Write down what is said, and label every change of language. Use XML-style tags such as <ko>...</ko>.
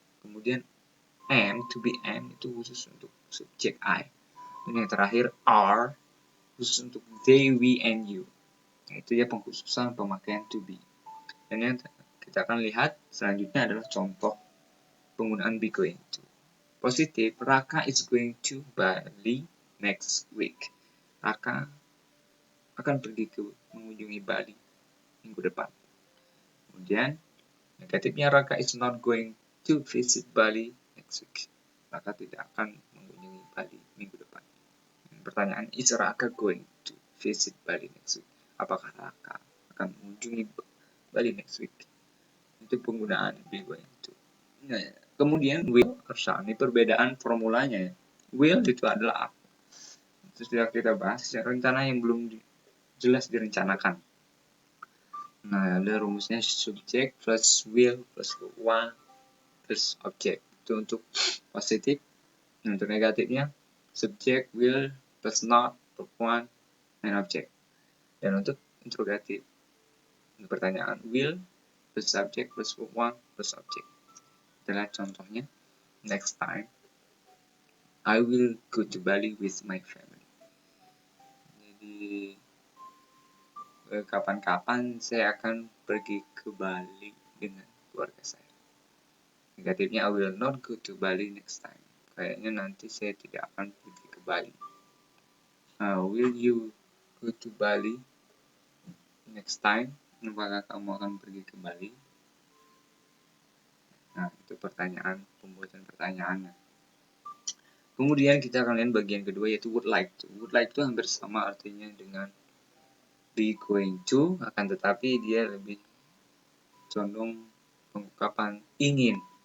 <id>Kemudian am, to be am itu khusus untuk subjek I. Dan yang terakhir are khusus untuk they, we, and you. Nah, itu ya pengkhususan pemakaian to be. Dan yang kita akan lihat selanjutnya adalah contoh penggunaan be going to.</id> <en>Positif, Raka is going to Bali next week.</en> <id>Raka akan pergi ke mengunjungi Bali minggu depan. Kemudian negatifnya,</id> <en>Raka is not going to visit Bali next week.</en> <id>Raka tidak akan mengunjungi Bali minggu depan.</id> <en>Pertanyaan, is Raka going to visit Bali next week?</en> <id>Apakah Raka akan mengunjungi Bali</id> <en>next week?</en> <id>Itu penggunaan be going to. Nah, kemudian will or shall, ini perbedaan formulanya ya. Will itu adalah apa? Terus kita bahas rencana yang belum jelas direncanakan. Nah, ada rumusnya subject plus will plus one plus object. Itu untuk positif. Untuk negatifnya subject, will plus not, plus one, and object. Dan untuk interrogatif, untuk pertanyaan will plus subject plus one plus object. Adalah contohnya,</id> <en>next time I will go to Bali with my family.</en> <id>Jadi kapan-kapan saya akan pergi ke Bali dengan keluarga saya.</id> <en>Negatifnya, I will not go to Bali next time.</en> <id>Kayaknya nanti saya tidak akan pergi ke Bali.</id> <en>Will you go to Bali next time?</en> <id>Apakah kamu akan pergi ke Bali? Nah, itu pertanyaan, pembuatan pertanyaannya. Kemudian kita akan lihat bagian kedua, yaitu would like to. Would like to hampir sama artinya dengan be going to, akan tetapi dia lebih condong pengungkapan ingin.</id>